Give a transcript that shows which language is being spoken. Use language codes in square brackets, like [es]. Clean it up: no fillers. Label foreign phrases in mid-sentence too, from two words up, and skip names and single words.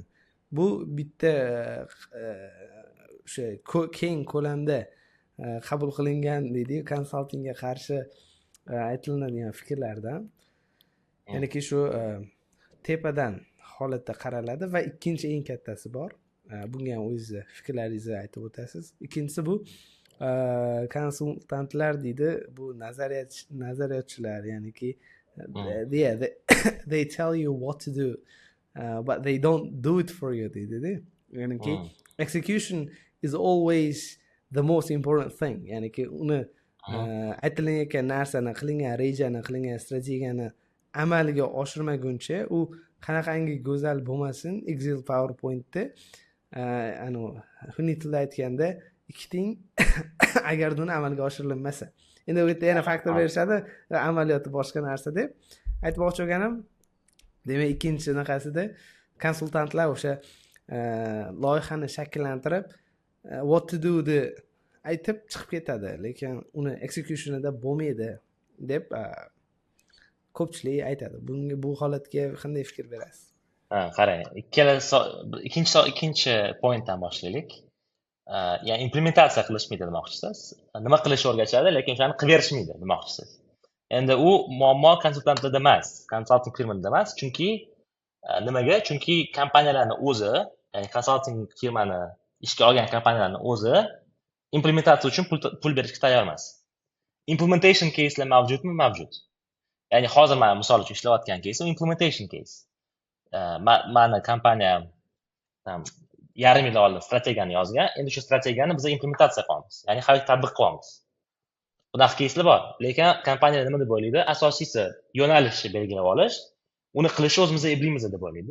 [uz] Bu bitta o'sha keng ko'lamda qabul qilingan deydi, konsaltingga qarshi aytilinadigan fikrlardan. Ya'ni shu tepadan holatda qaraladi va ikkinchi eng kattasi bor. Bunga ham o'zingiz fikrlaringizni aytib o'tasiz. Ikkinchisi bu konsultantlar deydi, bu nazariyatchilar, ya'niki [en] they tell you what to do, but they don't do it for you [uz] deydi. [en] Ya'ni execution is always the most important thing. [uz] Ya'ni uni aytilayotgan narsani, qilingan rejani, qilingan strategiyani amalga oshirmaguncha u qanaqangi go'zal bo'lmasin, Excel, PowerPointda xunniy tilda aytganda 2 tiyin agarda uni amalga oshirilmasa. Endi bu yerda yana faktor berishadi, amaliyoti boshqa narsa deb. Aytmoqchi bo'lganim, demak ikkinchi naqasida konsultantlar o'sha loyihani shakllantirib [en] what to do [uz] ni aytib chiqib ketadi, lekin uni executionida bo'lmaydi deb ko'pchilik aytadi. Bu holatga qanday fikr berasiz? Qarang, ikkinchi pointdan boshlaylik. Ya'ni implementatsiya qilishmaydi demoqchisiz. Nima qilish o'rgatadi, lekin o'shani qilib berishmaydi demoqchisiz. Endi u muammo konsultantlarda emas, konsalting firmada emas, chunki nimaga? Chunki kompaniyalarni o'zi, ya'ni konsalting firmani ishga olgan kompaniyalarni o'zi implementatsiya uchun pul berishga tayyor emas. [en] Implementation case'lar [uz] mavjudmi? Mavjud. Ya'ni hozir men misol uchun ishlayotgan case [en] implementation case. [uz] Mani kompaniyam 1,5 yil oldin strategiyani yozgan. Endi shu strategiyani biz implementatsiya qilyapmiz. Ya'ni hali tatbiq qilyapmiz. Bunaqa case'lar bor. Lekin kompaniya nima deb o'ylaydi? Asosiysi yo'nalishni belgilab olish, uni qilishni o'zimiz eplimiz deb o'ylaydi.